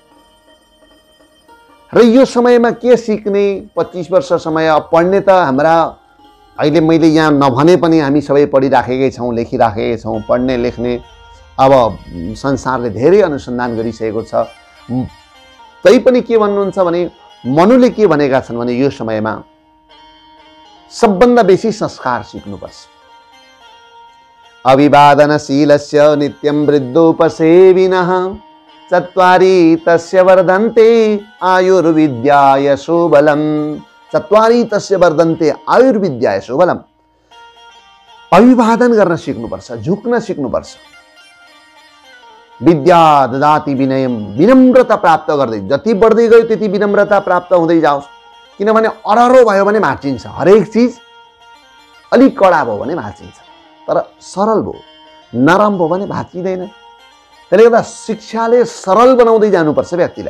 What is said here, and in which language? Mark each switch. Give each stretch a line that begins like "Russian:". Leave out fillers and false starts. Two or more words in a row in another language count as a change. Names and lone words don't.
Nepali: र यो समयमा के सिक्ने, 25 वर्ष समय पढ्ने त हाम्रा अहिले मैले यहाँ नभने पनि हामी सबै पढिराखेकै छौँ, लेखिराखेकै छौँ, पढ्ने लेख्ने। अब संसारले धेरै अनुसन्धान गरिसकेको छ। तैपनि के भन्नुहुन्छ भने मनुले के भनेका छन् भने यो समयमा सबभन्दा बेसी संस्कार सिक्नुपर्छ।
Sanskrit: अभिवादनशीलस्य नित्यं वृद्धोपसेविनः चत्वारि तस्य वर्धन्ते आयुर्विद्या यशोबलम्। चत्वारि तस्य वर्धन्ते आयुर्विद्या यशोबलम्।
Nepali: अभिवादन गर्न सिक्नुपर्छ, झुक्न सिक्नुपर्छ।
Sanskrit: विद्या ददाति विनयम,
Nepali: विनम्रता प्राप्त गर्दै जति बढ्दै गयो त्यति विनम्रता प्राप्त हुँदै जाओस्। किनभने अररो भयो भने भाँचिन्छ, हरेक चिज अलिक कडा भयो भने भाँचिन्छ, तर सरल भयो नरम भयो भने भाँचिँदैन। त्यसले गर्दा शिक्षाले सरल बनाउँदै जानुपर्छ व्यक्तिलाई।